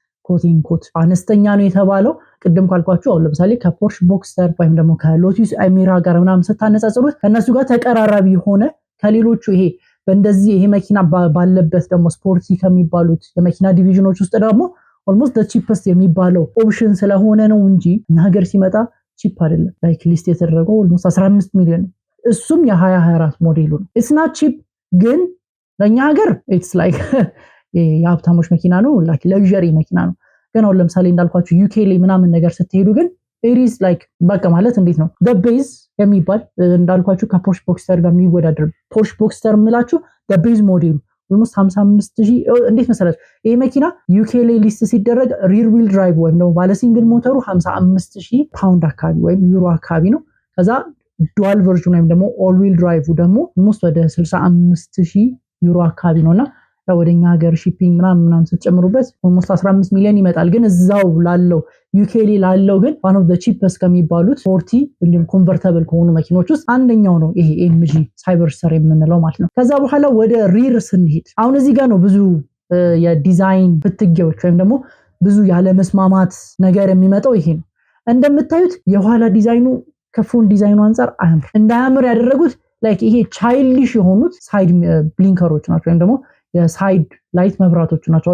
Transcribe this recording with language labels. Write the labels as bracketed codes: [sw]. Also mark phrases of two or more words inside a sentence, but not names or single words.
[am] ኮት አነስተኛ ነው የተባለው ቅድም ካልኳችሁ አሁን ለምሳሌ ከፖርሽ ቦክስተር ወይም ደግሞ ከሎቱስ አሚራ ጋር ምናምን ስታነጻጽሩት ከነሱ ጋር ተቀራራቢ ሆነ ከሌሎቹ ይሄ በእንደዚህ ይሄ መኪና ባለበት ደግሞ ስፖርቲ ከሚባሉት የመኪና ዲቪዥኖች ውስጥ ደግሞ [en] almost the cheapest [am] የሚባለው ኦፕሽን ስለሆነ ነው እንጂ ሀገር ሲመጣ ቺፕ አይደለም [en] like list [am] የተደረገው ኦልሞስት 15 ሚሊዮን እሱም የ2024 ሞዴሉ ነው [en] it's not cheap [am] ግን ለኛ ሀገር [en] it's like [am] የሀብታሞች መኪና ነው [en] like luxury [am] መኪና ነው ግን አሁን ለምሳሌ እንዳልኳችሁ ዩኬ ላይ ምናምን ነገር ስትሄዱ ግን [en] it is like [am] በቃ ማለት እንዴት ነው [en] the base [am] የሚባል እንዳልኳችሁ ከፖርሽ ቦክስተር ጋር የሚወዳደር ፖርሽ ቦክስተር ምላችሁ [en] the base [am] ሞዴሉ almost 55000 እንዴት መሰላችሁ ይሄ መኪና ዩኬ ላይ ሊስት ሲደረግ [en] rear wheel drive [am] ወይም ነው ባለ ሲንግል ሞተሩ 55000 ፓውንድ አካባቢ ወይም ዩሮ አካባቢ ነው ከዛ [en] dual version [am] ወይም ደግሞ [en] all wheel drive [am] ደግሞ almost ወደ 65000 ዩሮ አካባቢ ነውና ወደኛ ሀገር ሺፒንግ ምናምን ስትጨምሩበት almost 15 ሚሊዮን ይመጣል ግን እዛው ላለው ዩኬ ላይ ላለው ግን [en] one of the cheapest [am] ከሚባሉት 40 እንዲሁም ኮንቨርተብል ከሆኑ መኪኖች ውስጥ አንደኛው ነው ይሄ ኤምጂ ሳይበርስተር የምንለው ማለት ነው ከዛ በኋላ ወደ ሪር ስንሄድ አሁን እዚህ ጋር ነው ብዙ የዲዛይን ፍትጊያዎች ወይም ደግሞ ብዙ ያለ መስማማት ነገር የሚመጣው ይሄ ነው። እንደምታዩት የኋላ ዲዛይኑ ከፍሮንት ዲዛይኑ አንፃር አያምር። እንዳያምር ያደረጉት ላይክ ይሄ ቻይልዲሽ የሆኑት [en] side blinkers [am] ናቸው ወይም ደግሞ [en] side light [am] መብራቶች ናቸው።